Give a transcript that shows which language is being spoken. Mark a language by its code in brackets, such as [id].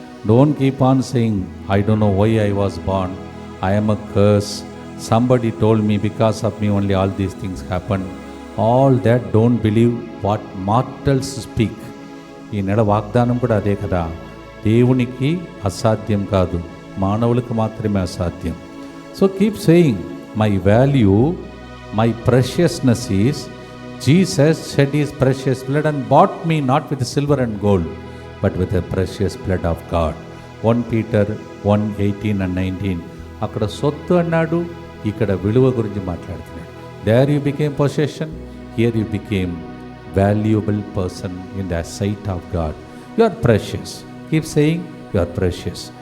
[en] Don't keep on saying, I don't know why I was born, I am a curse, somebody told me because of me only all these things happened. All that, don't believe what mortals speak. [te] ఈ నెల వాగ్దానం కూడా అదే కదా. దేవునికి అసాధ్యం కాదు, మానవులకు మాత్రమే అసాధ్యం. [en] So keep saying, my value, my preciousness is Jesus shed his precious blood and bought me not with silver and gold, but with the precious blood of God. 1 Peter 1:18 and 19. [te] అక్కడ సొత్తు అన్నాడు, ఇక్కడ విలువ గురించి మాట్లాడుతున్నాడు. [en] There you became possession, here you became valuable person in the sight of God. You are precious. Keep saying you are precious.